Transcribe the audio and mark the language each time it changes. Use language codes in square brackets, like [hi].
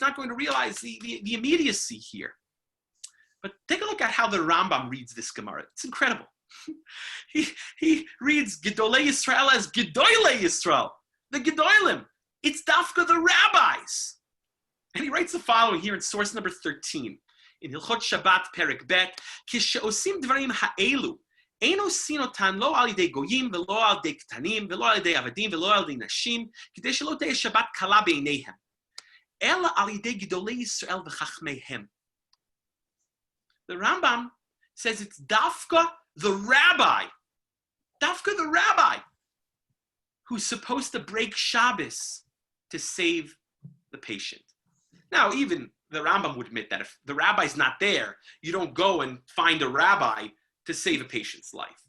[en] He's not going to realize the immediacy here. But take a look at how the Rambam reads this Gemara. It's incredible. He reads Gedolei Yisrael as Gedolei Yisrael, the Gedolim. It's Dafka the rabbis. And he writes the following here in source number 13. In Hilchot Shabbat Perek Bet, [he] Kishe'osim dvarim ha'elu, אין עושים אותן לא על ידי גויים ולא על ידי קטנים ולא על ידי עבדים ולא על ידי נשים, כדי שלא תהיה שבת קלה בעיניהם, אלא על ידי גדולי ישראל וחכמיהם. [en] The Rambam says it's Dafka the rabbi, who's supposed to break Shabbos to save the patient. Now, even the Rambam would admit that if the rabbi's not there, you don't go and find a rabbi to save a patient's life.